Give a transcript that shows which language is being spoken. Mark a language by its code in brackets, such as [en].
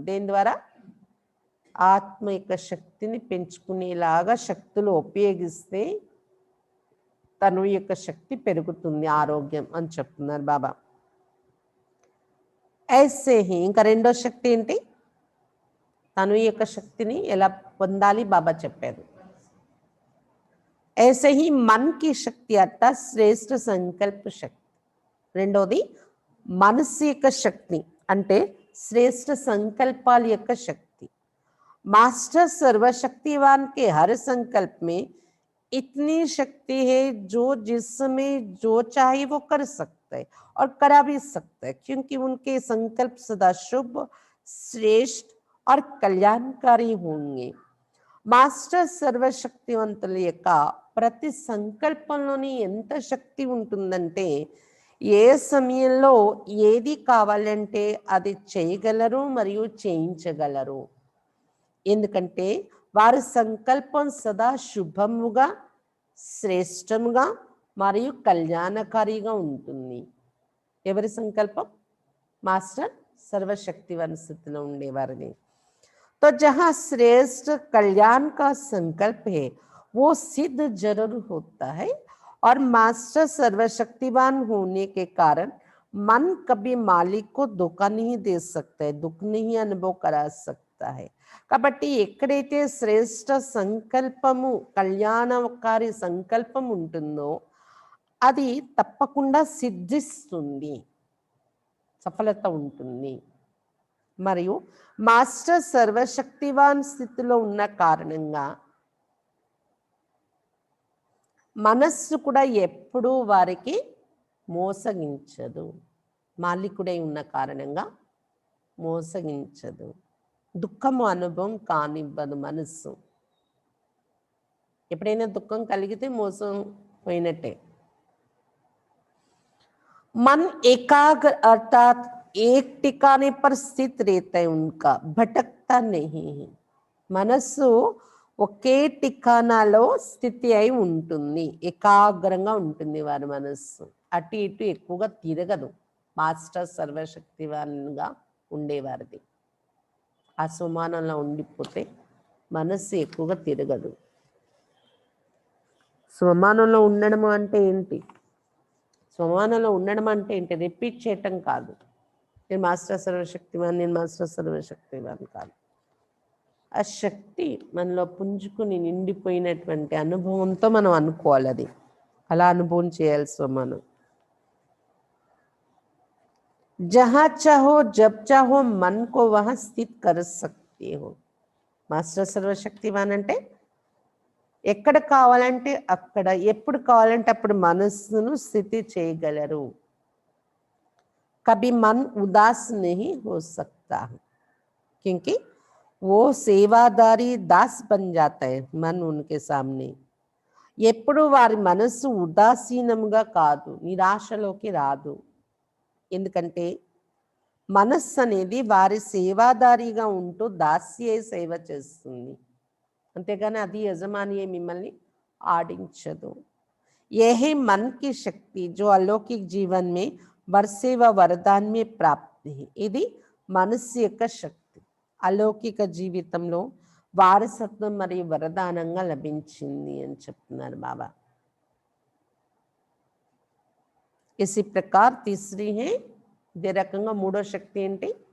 [te] దేని ద్వారా, ఆత్మ యొక్క శక్తిని పెంచుకునేలాగా శక్తులు ఉపయోగిస్తే తనువు యొక్క శక్తి పెరుగుతుంది, ఆరోగ్యం అని చెప్తున్నారు బాబా. [hi] ఐసే హీ [te] ఇంకా రెండో శక్తి ఏంటి, తనువు యొక్క శక్తిని ఎలా పొందాలి బాబా చెప్పారు. [hi] ऐसे ही मन की शक्ति अर्थात श्रेष्ठ संकल्प शक्ति. [te] రెండోది మనసు యొక్క శక్తి అంటే శ్రేష్ఠ సంకల్పాల యొక్క శక్తి. [hi] मास्टर सर्वशक्तिवान के हर संकल्प में इतनी शक्ति है जो जिसमें जो चाहे वो कर सकता है और करा भी सकता है, क्योंकि उनके संकल्प सदा शुभ, श्रेष्ठ और कल्याणकारी होंगे। [te] మాస్టర్ సర్వశక్తివంతుల యొక్క ప్రతి సంకల్పంలోని ఎంత శక్తి ఉంటుందంటే ఏ సమయంలో ఏది కావాలంటే అది చేయగలరు మరియు చేయించగలరు. ఎందుకంటే వారి సంకల్పం సదా శుభముగా, శ్రేష్టముగా మరియు కళ్యాణకారిగా ఉంటుంది. ఎవరి సంకల్పం? మాస్టర్ సర్వశక్తివాన్ స్థితిలో ఉండేవారిని. [hi] तो जहाँ श्रेष्ठ कल्याण का संकल्प है वो सिद्ध जरूर होता है, और मास्टर सर्वशक्तिवान होने के कारण मन कभी मालिक को धोखा नहीं दे सकता है, दुख नहीं अनुभव करा सकता है. [te] కాబట్టి ఎక్కడైతే శ్రేష్ఠ సంకల్పము, కళ్యాణకారి సంకల్పం ఉంటుందో అది తప్పకుండా సిద్ధిస్తుంది, సఫలత ఉంటుంది. మరియు మాస్టర్ సర్వశక్తివాన్ స్థితిలో ఉన్న కారణంగా మనస్సు కూడా ఎప్పుడూ వారికి మోసగించదు. మాలికుడై ఉన్న కారణంగా మోసగించదు, దుఃఖము అనుభవం కానివ్వదు మనస్సు. ఎప్పుడైనా దుఃఖం కలిగితే మోసం పోయినట్టే. [hi] मन एकाग्र अर्थात एक टिकाने पर स्थित रहता है, उनका भटकता नहीं है. [te] మనస్సు ఒకే టికానాలో స్థితి అయి ఉంటుంది, ఏకాగ్రంగా ఉంటుంది వారి మనస్సు. అటు ఇటు ఎక్కువగా తిరగదు. మాస్టర్ సర్వశక్తివాన్గా ఉండేవారిది ఆ సుమానంలో ఉండిపోతే మనస్సు ఎక్కువగా తిరగదు. స్వమానంలో ఉండడం అంటే ఏంటి? స్వమానంలో ఉండడం అంటే ఏంటి? రిపీట్ చేయటం కాదు. నేను మాస్టర్ సర్వశక్తివాన్, నేను మాస్టర్ సర్వశక్తివాన్ కాదు. ఆ శక్తి మనలో పుంజుకుని నిండిపోయినటువంటి అనుభవంతో మనం అనుకోవాలి. అది అలా అనుభవం చేయాలి స్వమానం. [hi] जहाँ चाहो जब चाहो मन को वहां स्थित कर सकते हो. [te] మాస్టర్ సర్వశక్తివాన్ అంటే ఎక్కడ కావాలంటే అక్కడ, ఎప్పుడు కావాలంటే అప్పుడు మనస్సును స్థితి చేయగలరు. [hi] कभी मन उदास नहीं हो सकता क्योंकि वो सेवादारी दास बन जाता है मन उनके सामने. [te] ఎప్పుడు వారి మనస్సు ఉదాసీనంగా కాదు, నిరాశలోకి రాదు. ఎందుకంటే మనస్సు అనేది వారి సేవాదారిగా ఉంటూ దాస్యే సేవ చేస్తుంది, అంతేగాని అది యజమాని మిమ్మల్ని ఆడించదు. [hi] यही मन की शक्ति जो अलौकिक जीवन में वर्षे व वरदान में प्राप्त है. [te] ఇది మనస్సు యొక్క శక్తి అలౌకిక జీవితంలో వారసత్వం మరియు వరదానంగా లభించింది అని చెప్తున్నారు బాబా. [hi] इसी प्रकार तीसरी है, [te] ఇదే రకంగా మూడో శక్తి ఏంటి?